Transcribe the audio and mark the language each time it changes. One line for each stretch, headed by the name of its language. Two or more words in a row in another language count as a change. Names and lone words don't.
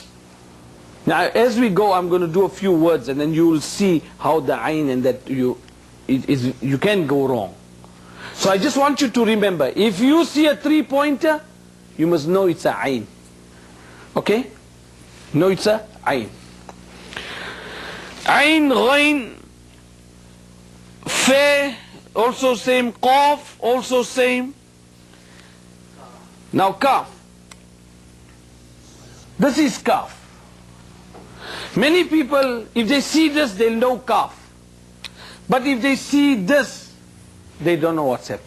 English: Now as we go, I'm going to do a few words, and then you will see how the ain and that you can go wrong. So I just want you to remember, if you see a 3-pointer, you must know it's a ain. Okay? No, it's a ain. Ain, ghain, fa, also same. Qaf, also same. Now kaf. This is kaf. Many people, if they see this, they'll know kaf. But if they see this, they don't know what's happening.